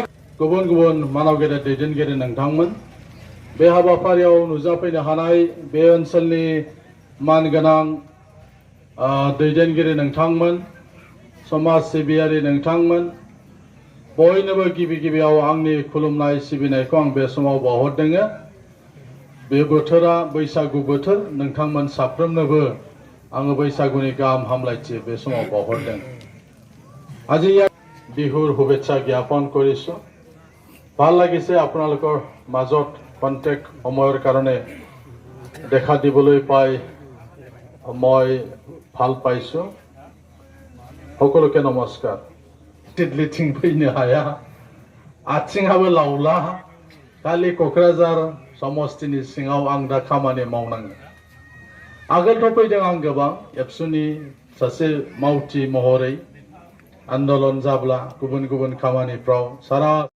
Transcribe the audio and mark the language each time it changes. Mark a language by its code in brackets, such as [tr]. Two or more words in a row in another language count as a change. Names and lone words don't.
[brx] गुबुन गुबुन मानव गेदेर दैदेनगिरि नोंथांमोन बे हाबाफारियाव नुजाफैनो हानाय बे ओनसोलनि मानगोनां दैदेनगिरि नोंथांमोन समाज सिबियारि नोंथांमोन बयनोबो गिबि गिबियाव आंनि खुलुमनाय सिबिनायखौ आं बे समाव बावहरदों बे बोथोरा बैसागु बोथोर नोंथांमोन साफ्रोमनोबो आङो बैसागुनि गाहाम हामलायथि बे समाव बावहरदों [as] আজি বিহুৰ শুভেচ্ছা জ্ঞাপন কৰিছো ভাল লাগিছে আপোনালোকৰ মাজত কন্টেক্ট সময়ৰ কাৰণে দেখা দিবলৈ পাই মই ভাল পাইছো সকলোকে নমস্কাৰ [brx] टिडलिथिं फैनो हाया आथिंआबो लावला खालि क'क्राझार समस्तिनि सिङाव आं दा खामानि मावनाङो आगोलथ' फैदों आं गोबां एबसुनि सासे मावथि महरै आन्दोलन जाब्ला गुबुन गुबुन खामानिफ्राव सारा